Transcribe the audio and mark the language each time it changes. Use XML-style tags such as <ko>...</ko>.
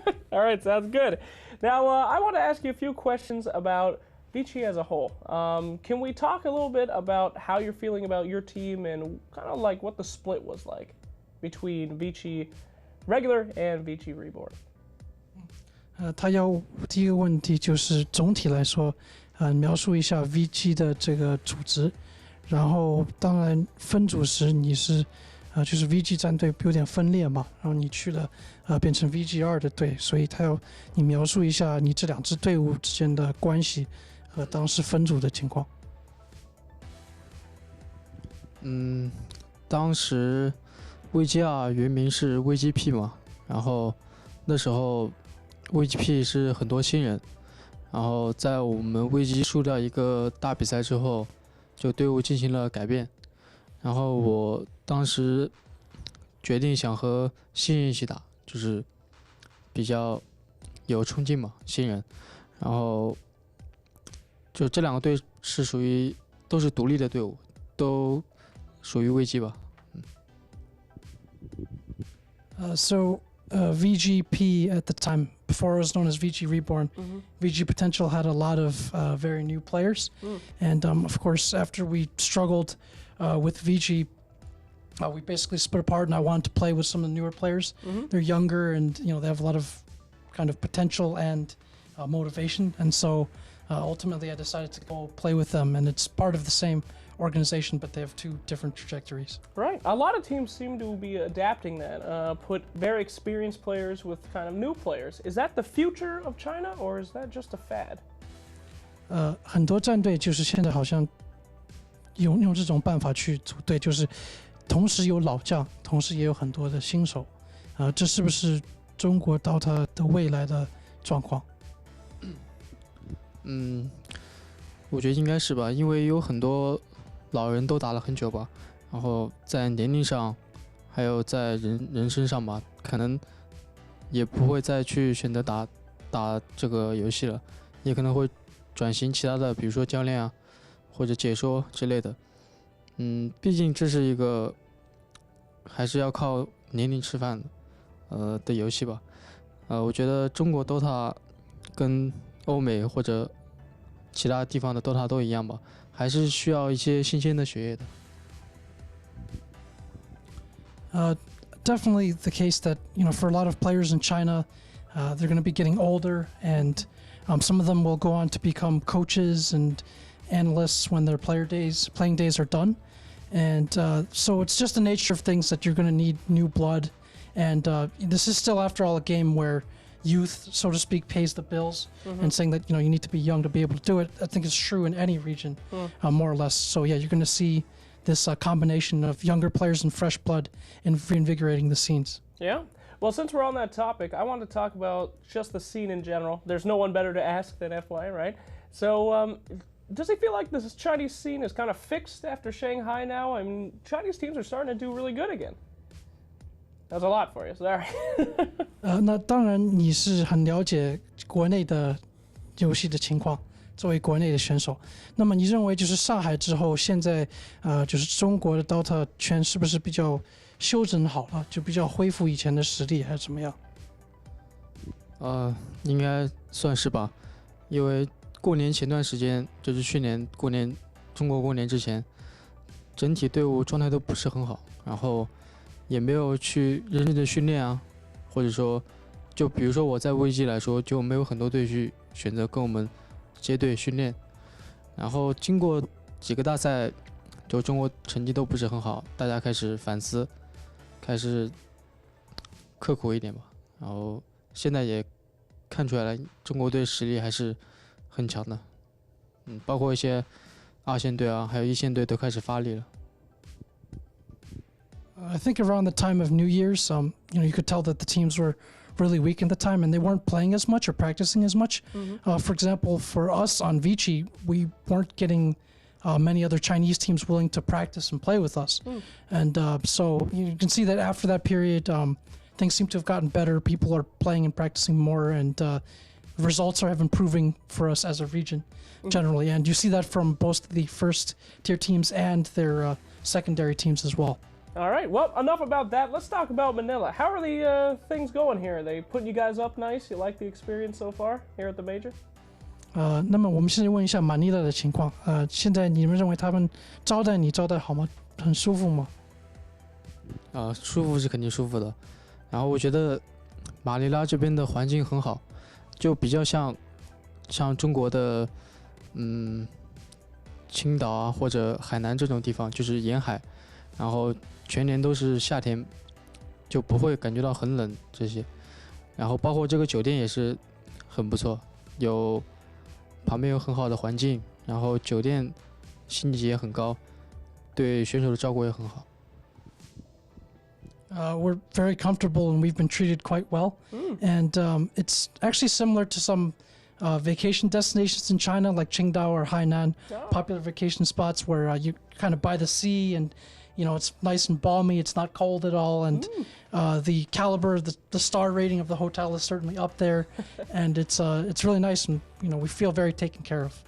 <en>All right, sounds good. Now, I want to ask you a few questions about Vici as a whole. Can we talk a little bit about how you're feeling about your team and kind of like what the split was like between Vici regular and Vici Reborn?</en> <zh>他要第一个问题就是总体来说，描述一下 VG 的这个组织，然后当然分组时你是就是 VG 战队有点分裂嘛，然后你去了变成 VG2的队，所以他要你描述一下你这两支队伍之间的关系和当时分组的情况。当时 VG2 原名是 VGP 嘛，然后那时候 VGP 是很多新人，然后在我们 VG 输掉一个大比赛之后，就队伍进行了改变，然后我当时决定想和新人一起打，就是比较有冲劲嘛，新人，然后就这两个队是属于都是独立的队伍，都属于 VG 吧。</zh> <en>So VGP at the time, before it was known as VG Reborn, VG Potential had a lot of very new players. And of course, after we struggled with VG, we basically split apart and I wanted to play with some of the newer players. They're younger and they have a lot of kind of potential and motivation. And so ultimately I decided to go play with them, and it's part of the same organization, but they have two different trajectories. Right. A lot of teams seem to be adapting that, put very experienced players with kind of new players. Is that the future of China, or is that just a fad?</en> <zh>很多战队就是现在好像用这种办法去组队，就是同时有老将，同时也有很多的新手。这是不是中国 DOTA 的未来的状况？我觉得应该是吧，因为有很多老人都打了很久吧，然后在年龄上，还有在人身上吧，可能也不会再去选择打这个游戏了，也可能会转型其他的，比如说教练啊，或者解说之类的。毕竟这是一个还是要靠年龄吃饭的游戏吧。我觉得中国 DOTA 跟欧美或者其他地方的 DOTA 都一样吧，还是需要一些新鲜的血液的。</zh> <en>Definitely the case that for a lot of players in China, they're going to be getting older, and some of them will go on to become coaches and analysts when their playing days are done, and so it's just the nature of things that you're going to need new blood, and this is still, after all, a game where youth, so to speak, pays the bills, and saying that you need to be young to be able to do it. I think it's true in any region, more or less. So yeah, you're going to see this combination of younger players and fresh blood and reinvigorating the scenes. Yeah. Well, since we're on that topic, I want to talk about just the scene in general. There's no one better to ask than FY, right? So does he feel like this Chinese scene is kind of fixed after Shanghai now? I mean, Chinese teams are starting to do really good again. That's a lot for you, sorry.</en> <zh>那当然你是很了解国内的游戏的情况，作为国内的选手，那么你认为就是上海之后，现在就是中国的 DOTA 圈是不是比较修整好了，就比较恢复以前的实力，还是怎么样？应该算是吧，因为过年前段时间，就是去年过年，中国过年之前，整体队伍状态都不是很好，然后也没有去认真的训练啊，或者说，就比如说我在危机来说，就没有很多队去选择跟我们接队训练，然后经过几个大赛，就中国成绩都不是很好，大家开始反思，开始刻苦一点吧，然后现在也看出来了，中国队实力还是很强的，包括一些二线队啊，还有一线队都开始发力了。</zh> <en>I think around the time of New Year's, you could tell that the teams were really weak at the time and they weren't playing as much or practicing as much. For example, for us on Vici, we weren't getting many other Chinese teams willing to practice and play with us. And so you can see that after that period, things seem to have gotten better. People are playing and practicing more, and results are improving for us as a region generally. And you see that from both the first tier teams and their secondary teams as well. All right, well, enough about that. Let's talk about Manila. How are the things going here? Are they putting you guys up nice? You like the experience so far here at the major?</en> <zh>那么我们现在问一下马尼拉的情况。现在你们认为他们招待你招待好吗？很舒服吗？舒服是肯定舒服的。然后我觉得马尼拉这边的环境很好，就比较像中国的青岛啊或者海南这种地方，就是沿海，然后全年都是夏天，就不会感觉到很冷这些。然后包括这个酒店也是很不错，旁边有很好的环境，然后酒店星级也很高，对选手的照顾也很好。</zh> <en>We're very comfortable and we've been treated quite well. And it's actually similar to some vacation destinations in China, like Qingdao or Hainan, popular vacation spots where you kind of by the sea and it's nice and balmy. It's not cold at all, and the caliber, the star rating of the hotel is certainly up there, and it's really nice, and we feel very taken care of.</en>